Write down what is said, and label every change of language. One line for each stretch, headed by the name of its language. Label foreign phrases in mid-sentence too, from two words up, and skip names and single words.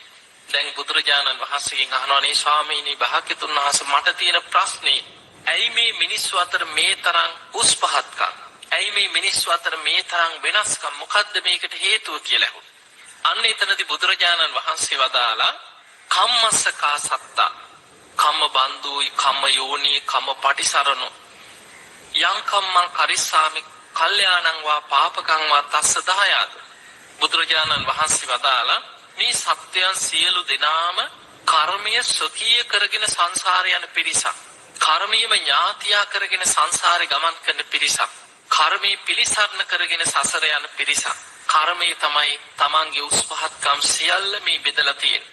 Sinhala: දැන් බුදුරජාණන් වහන්සේගෙන් අහනවා නේ ස්වාමීනි භාග්‍යතුන් වහන්සේ මට තියෙන ප්‍රශ්නේ ඇයි මේ මිනිස්සු අතර මේ තරම් උස් පහත්කම්? ඇයි මේ මිනිස්සු අතර මේ තරම් වෙනස්කම්? මොකද්ද මේකට හේතුව කියලා අහුවා. අන්න එතනදී බුදුරජාණන් වහන්සේ වදාලා
Pali: කම්මස්සකා සත්තා කම්ම බන්දුයි කම්ම යෝනී කම්ම පටිසරණෝ යං කම්මං කරිස්සාමි කල්යාණං වා පාපකං වා තස්ස දහයාද.
Sinhala: බුදුරජාණන් වහන්සේ වදාලා මේ සත්‍යයන් සියලු දෙනාම කර්මය ස්වකීය කරගෙන සංසාරේ යන පිරිසක්. කර්මීයම ඥාතියා කරගෙන සංසාරේ ගමන් කරන පිරිසක්. කර්මී පිළිසරණ කරගෙන සසර යන පිරිසක්. කර්මය තමයි තමන්ගේ උස් පහත්කම් සියල්ල මේ බෙදලා තියෙන්නේ.